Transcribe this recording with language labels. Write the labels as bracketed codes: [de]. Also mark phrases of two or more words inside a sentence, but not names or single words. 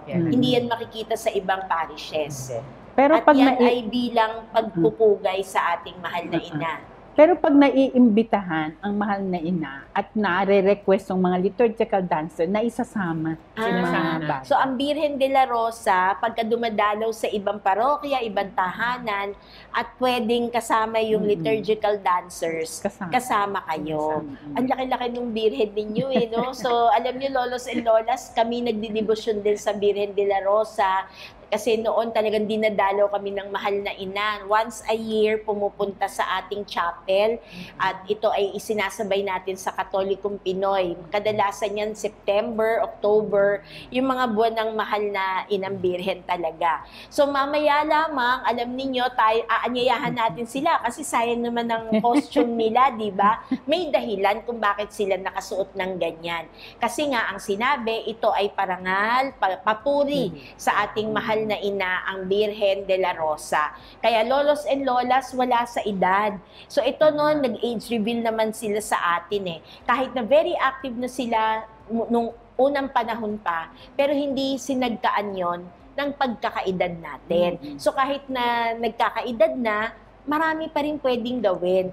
[tl] Hindi yan makikita sa ibang parishes. Pero at pag yan ay bilang pagpupugay sa ating mahal na ina. Pero pag naiimbitahan ang mahal na ina at nare-request ng mga [en] liturgical dancer [tl] na isasama sinasama. So ang Birhen de la Rosa, pagka dumadalaw sa ibang parokya, ibang tahanan, at pwedeng kasama yung [en] liturgical dancers, [tl] kasama kayo. Ang laki-laki ng Birhen ninyo eh, no? So alam niyo, lolos and lolas, kami nagdidebosyon din sa Birhen de la Rosa. Kasi noon talagang dinadalaw kami ng mahal na ina. [en] Once a year, [tl] pumupunta sa ating chapel at ito ay isinasabay natin sa Katolikong Pinoy. Kadalasan yan September, October, yung mga buwan ng mahal na inang Birhen talaga. So mamaya lamang, alam ninyo, aanyayahan natin sila kasi sayang naman ng costume nila, di ba? May dahilan kung bakit sila nakasuot ng ganyan. Kasi nga, ang sinabi, ito ay parangal, papuri sa ating mahal na ina, ang Birhen de la Rosa. Kaya lolos and lolas, wala sa edad. So ito noon, nag- [en] age reveal [tl] naman sila sa atin eh. Kahit na [en] very active [tl] na sila nung unang panahon pa, pero hindi sinagkaan yon ng pagkakaedad natin. So kahit na nagkakaedad na, marami pa rin pwedeng gawin.